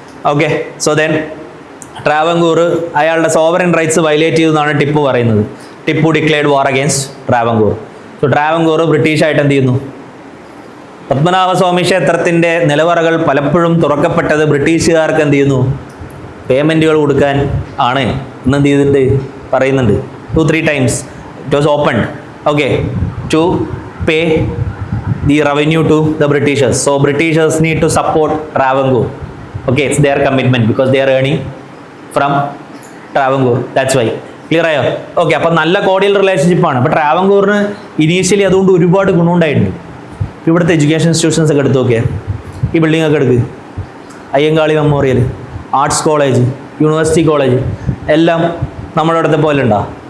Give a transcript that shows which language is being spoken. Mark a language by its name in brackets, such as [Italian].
[Malayalam] Okay, so then Travancore അയാളുടെ sovereign rights violate ചെയ്തെന്നാണ് Tipu പറയുന്നത്. [English] Tipu declared war against Travancore. So Travancore [Malayalam] ബ്രിട്ടീഷായിട്ട് എന്ത് ചെയ്യുന്നു? പത്മനാഭസ്വാമി ക്ഷേത്രത്തിൻ്റെ നിലവറകൾ പലപ്പോഴും തുറക്കപ്പെട്ടത് ബ്രിട്ടീഷുകാർക്ക് എന്ത് ചെയ്യുന്നു? പേയ്മെൻറ്റുകൾ കൊടുക്കാൻ ആണ് എന്ന് എന്ത് ചെയ്തിട്ട് പറയുന്നുണ്ട്. [English] 2-3 times it was opened, okay, to pay the revenue to the Britishers. So Britishers need to support Travancore. Okay, it's their commitment because they are earning from Travancore. That's why. Clear ആയോ? [Malayalam] Okay, അപ്പം നല്ല cordial റിലേഷൻഷിപ്പാണ്. അപ്പോൾ ട്രാവൻകൂറിന് initially അതുകൊണ്ട് ഒരുപാട് ഗുണമുണ്ടായിട്ടുണ്ട്. ഇവിടുത്തെ education institutions ഒക്കെ എടുത്ത് നോക്കിയാൽ, ഈ ബിൽഡിംഗ് ഒക്കെ എടുക്കുക, Ayyankali memorial, arts college, university college എല്ലാം നമ്മുടെ ഇവിടുത്തെ പോലെ ഉണ്ടോ?